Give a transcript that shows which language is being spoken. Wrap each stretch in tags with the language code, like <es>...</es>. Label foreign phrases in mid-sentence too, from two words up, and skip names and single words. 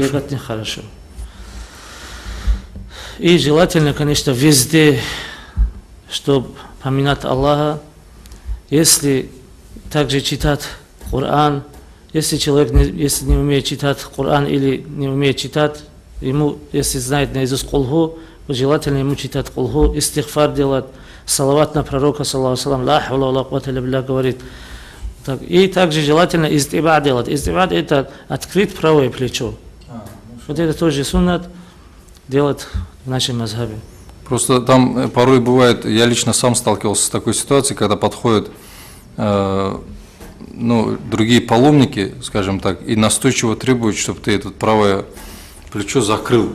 <ru>Бегать нехорошо. И желательно, конечно, везде, чтобы поминать Аллаха, если также читать Коран, если человек если не умеет читать Коран или не умеет читать, ему, если знает наизусть кулху, желательно ему читать кулху, истигфар делать, салават на пророка,</ru> <ar>صلى الله عليه وسلم، لا حول ولا قوة إلا بالله,</ar> <ru>говорит. И также желательно издиба делать. Издиба — это открыть правое плечо. Вот это тоже суннат делать в нашем мазхабе. Просто там порой бывает, я лично сам сталкивался с такой ситуацией, когда подходят другие паломники, скажем так, и настойчиво требуют, чтобы ты это правое плечо закрыл.</ru>